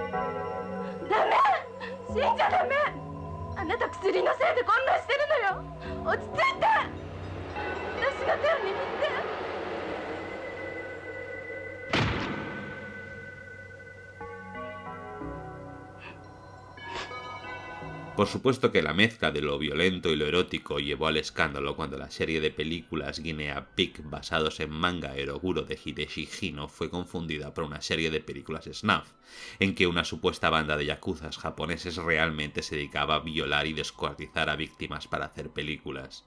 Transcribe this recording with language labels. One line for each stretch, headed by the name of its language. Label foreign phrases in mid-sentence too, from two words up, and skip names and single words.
Japanese: 死んじゃダメ。あなた薬のせいでこんなしてるのよ。落ち着いて。私が手を握って。
Spanish: Por supuesto que la mezcla de lo violento y lo erótico llevó al escándalo cuando la serie de películas Guinea Pig basados en manga Eroguro de Hideshi Hino fue confundida por una serie de películas snuff, en que una supuesta banda de yakuzas japoneses realmente se dedicaba a violar y descuartizar a víctimas para hacer películas.